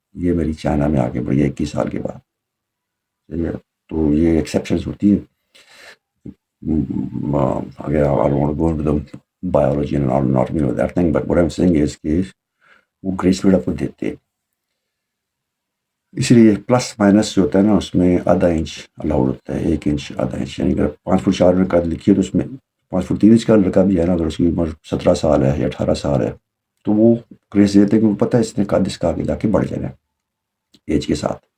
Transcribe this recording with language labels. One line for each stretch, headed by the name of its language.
Urdu: یہ میری چائنا میں آگے بڑھی ہے 21 سال کے بعد. تو یہ ایکسیپشنز ہوتی ہیں. اگر
English: I don't want to go into the biology and anatomy of that thing, but what I'm saying is
Urdu: کہ وہ گریس پیڈ آپ کو دیتے ہیں. اسی لیے پلس مائنس جو ہوتا ہے نا, اس میں آدھا انچ الاؤڈ ہوتا ہے, 1 انچ آدھا انچ. یعنی اگر 5 فٹ 4 میں قد لکھی ہے تو اس میں 5 فٹ 3 انچ کا لڑکا بھی ہے نا, اگر اس کی عمر 17 سال ہے یا 18 سال ہے, تو وہ گریس دیتے ہیں کہ وہ پتہ ہے اس نے قد اس کا آگے جا کے بڑھ جانا ہے ایج کے ساتھ.